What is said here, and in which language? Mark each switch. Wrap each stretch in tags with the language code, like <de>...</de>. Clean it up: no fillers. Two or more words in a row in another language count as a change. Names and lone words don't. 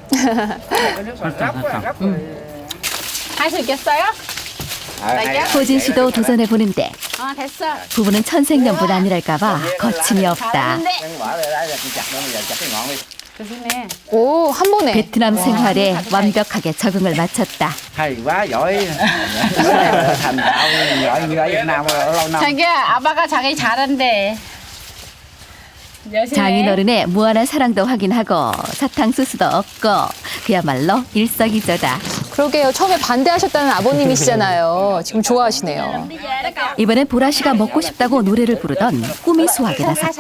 <ko>할 수 있겠어요? 호진 씨도 도전해 보는데 됐어. 부부는 천생연분 아니랄까봐 거침이 없다. 조심해. 오, 한 번에. 베트남 생활에 완벽하게 적응을 마쳤다.</ko> <vi>Hay quá giỏi. Thành đạo giỏi như ở Việt Nam lâu năm.</vi> <ko>자기야, 아빠가 자기 잘한대. 열심히 해. 장인어른의 무한한 사랑도 확인하고 사탕수수도 얻고 그야말로 일석이조다. 그러게요. 처음에 반대하셨다는 아버님이시잖아요. 지금 좋아하시네요. 이번엔 보라 씨가 먹고 싶다고 노래를 부르던 꿈이 수확에 나섰다.</ko>